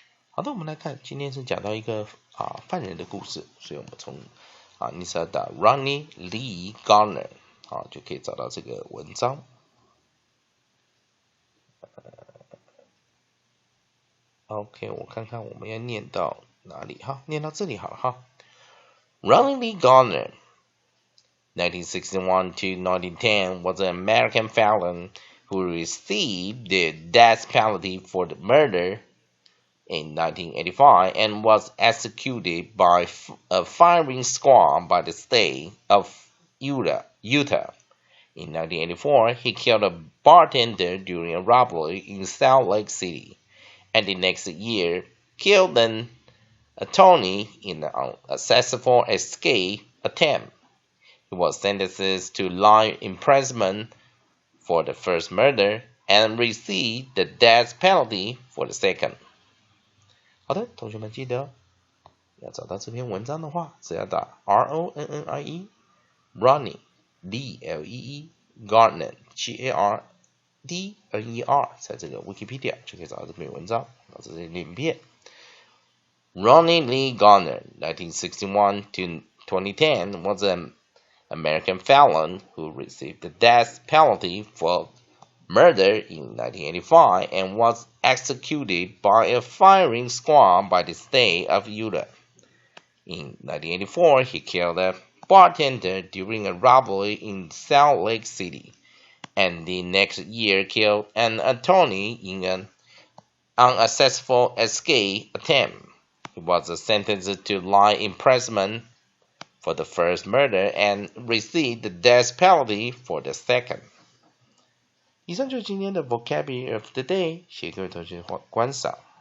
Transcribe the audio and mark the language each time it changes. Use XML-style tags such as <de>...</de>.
<zh>好的，我们来看，今天是讲到一个犯人的故事，所以我们从你只要打 Ronnie Lee Garner 就可以找到这个文章。 OK， 我看看我们要念到哪里哈，念到这里好了哈。</zh> <en>Ronnie Lee Garner 1961 to 1910 was an American felon who received the death penalty for the murder in 1985 and was executed by a firing squad by the state of Utah. In 1984, he killed a bartender during a robbery in Salt Lake City, and the next year killed an attorney in an unsuccessful escape attempt. He was sentenced to life imprisonment for the first murder and received the death penalty for the second.</en> <zh>好的，同学们记得要找到这篇文章的话，只要打 Ronnie Lee Lee Garner Gardner，在这个 Wikipedia 就可以找到这篇文章。这是影片。</zh> <en>Ronnie Lee Garner 1961 to 2010 was an American felon who received the death penalty for murder in 1985 and was executed by a firing squad by the state of Utah. In 1984, he killed a bartender during a robbery in Salt Lake City, and the next year killed an attorney in an unsuccessful escape attempt. He was sentenced to life imprisonment for the first murder and received the death penalty for the second.</en> <zh>以上就是今天的</zh> <en>vocabulary of the day，</en> <zh>谢谢各位同学观赏。</zh>